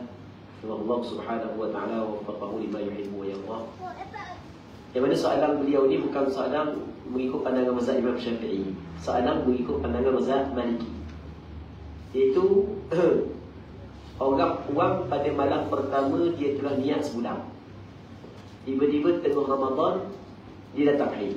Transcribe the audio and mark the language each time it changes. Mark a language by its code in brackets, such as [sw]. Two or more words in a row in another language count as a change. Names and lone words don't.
[ar] Allah Subhanahu wa taala waffaqahu lima yuhibbu wa yardah. [ms] Yang mana soalan beliau ni bukan soalan mengikut pandangan mazhab Imam Syafi'i, soalan mengikut pandangan mazhab Maliki. Iaitu orang puang pada malam pertama dia telah niat sebulan. Tiba-tiba tengah Ramadan dia datang haid.